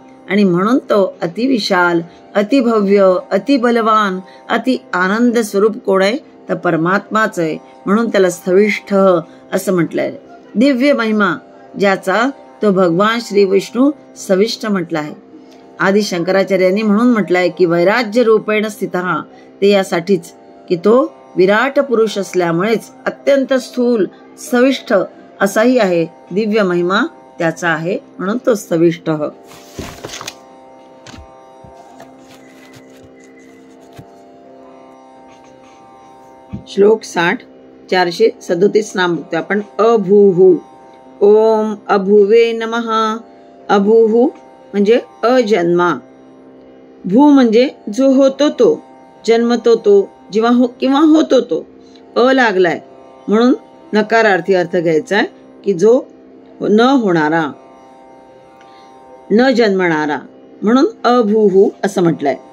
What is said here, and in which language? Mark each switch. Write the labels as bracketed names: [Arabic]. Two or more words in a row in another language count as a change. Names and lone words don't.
[Marathi] आणि म्हणून तो अतिविशाल, अतिभव्य, अतिबलवान, अति आनंद स्वरूप कोण आहे? तर परमात्माच आहे. म्हणून त्याला स्थविष्ठ असं म्हटलंय. दिव्य महिमा ज्याचा तो भगवान श्री विष्णू सविष्ट म्हटला आहे. आदि शंकराचार्यांनी म्हणून म्हटलंय की [Sanskrit] वैराज्य रूपेण स्थितः, [Marathi] ते यासाठीच की तो विराट पुरुष असल्यामुळेच अत्यंत स्थूल, सविष्ठ असाही आहे. दिव्य महिमा त्याचा आहे, म्हणून तो सविष्ट. श्लोक 60, 437 नाम बघतोय आपण. अभूहु. [Sanskrit] ओम अभुवे नमः. [Marathi] अभूहु म्हणजे अजन्मा. भू म्हणजे जो होतो तो, जन्मतो तो, किंवा होतो तो. अ लागलाय म्हणून नकारार्थी अर्थ घ्यायचा आहे की जो न होणारा, न जन्मणारा, म्हणून अभूहु असं म्हटलंय.